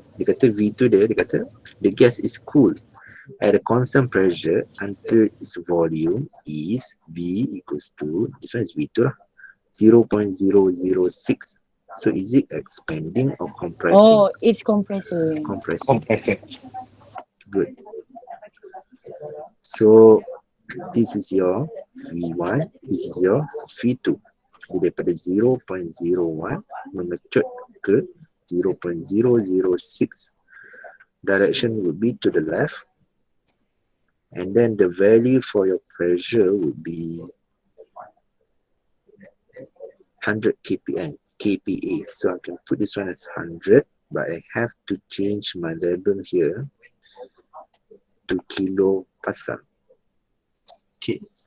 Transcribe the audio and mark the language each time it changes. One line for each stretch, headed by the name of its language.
Malay: Dia kata
English: V2
Malay: dia kata
English: the gas is cool at a constant pressure until its volume is V equals to, this one is V2 lah, 0.006. So is it expanding or compressing? Oh, it's compressing. Compressing. Compressor. Good. So this is your V1, this is your V2.
Malay: Dia daripada 0.01 mengecut ke 0.006.
English: Direction would be to the left. And then the value for your pressure would be 100 kPa. So I can put this one as 100, but I have to change my label here to kilopascal. Okay.